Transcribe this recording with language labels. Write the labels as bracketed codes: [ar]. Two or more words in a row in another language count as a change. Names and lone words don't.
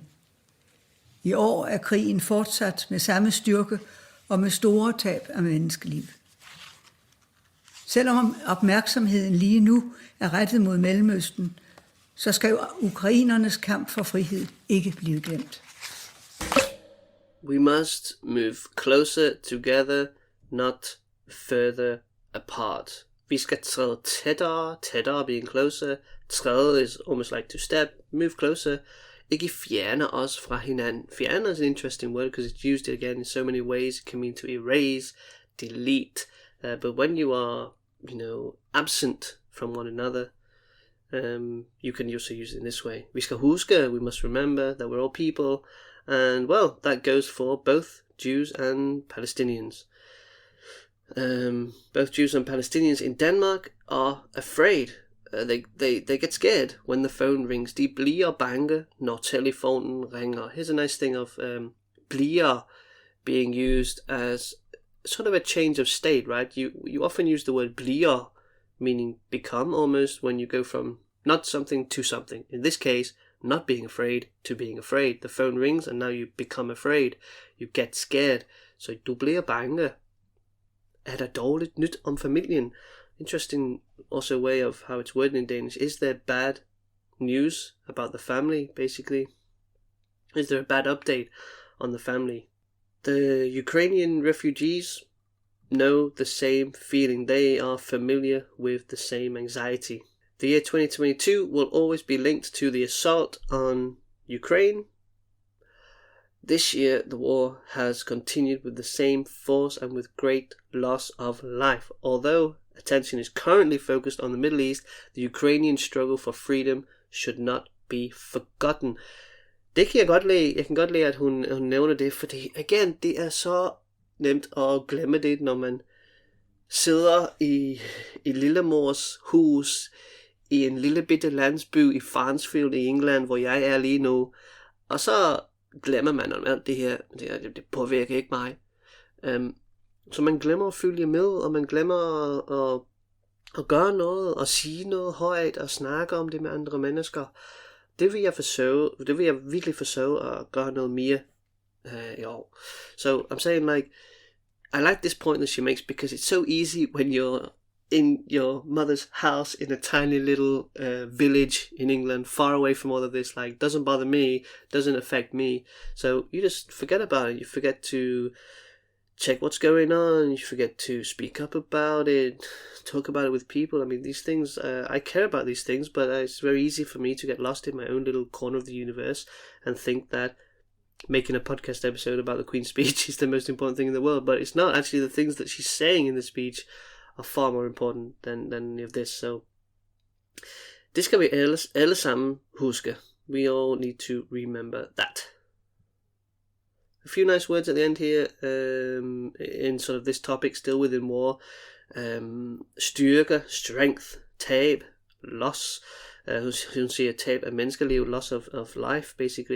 [da] I år er krigen fortsat med samme styrke og med store tab af menneskeliv. Selvom opmærksomheden lige nu er rettet mod Mellemøsten, så skal ukrainernes kamp for frihed ikke blive glemt. [en] We must move closer together, not further apart. [da] Vi skal træde tættere, [en] being closer. Træde is almost like to step, move closer. [da] Ikke fjerne os fra hinanden. [en] Fjerne is an interesting word because it's used again in so many ways. It can mean to erase, delete. But when you are, absent from one another, you can also use it in this way. [da] Vi skal huske, [en] we must remember that we're all people. And well, that goes for both Jews and Palestinians. Both Jews and Palestinians in Denmark are afraid. They get scared when the phone rings. [da] De bliver bange, når telefonen ringer. [en] Here's a nice thing of bliver being used as sort of a change of state, right? You often use the word bliver, meaning become almost, when you go from not something to something. In this case, not being afraid to being afraid. The phone rings and now you become afraid. You get scared. [da] Så du bliver bange. Er der dårligt nyt om familien? [en] Interesting also way of how it's worded in Danish. Is there bad news about the family, basically? Is there a bad update on the family? The Ukrainian refugees know the same feeling. They are familiar with the same anxiety. The year 2022 will always be linked to the assault on Ukraine. This year, the war has continued with the same force and with great loss of life. Although attention is currently focused on the Middle East, the Ukrainian struggle for freedom should not be forgotten. [da] Det kan jeg godt lide. Jeg kan godt lide, at hun nævner det, fordi igen, det er så nemt at glemme det, når man sidder i lillemors hus i en lille bitte landsby i Farnsfield i England, hvor jeg er lige nu, og så glemmer man om alt det her. Det påvirker ikke mig. Så man glemmer at følge med, og man glemmer at gøre noget, og sige noget højt, og snakke om det med andre mennesker. Det vil jeg virkelig forsøge at gøre noget mere i år. [en] So I'm saying, like, I like this point that she makes because it's so easy when you're in your mother's house in a tiny little village in England, far away from all of this, like, doesn't bother me, doesn't affect me. So you just forget about it. You forget to check what's going on. You forget to speak up about it, talk about it with people. I mean, these things, I care about these things, but it's very easy for me to get lost in my own little corner of the universe and think that making a podcast episode about the Queen's speech is the most important thing in the world. But it's not. Actually, the things that she's saying in the speech are far more important than any of this. [da] So det skal vi alle sammen huske. [en] We all need to remember that. A few nice words at the end here in sort of this topic, still within war. Styrke, strength, tab, loss. [da] Hun siger tab af menneskeliv, [en] loss of life, basically.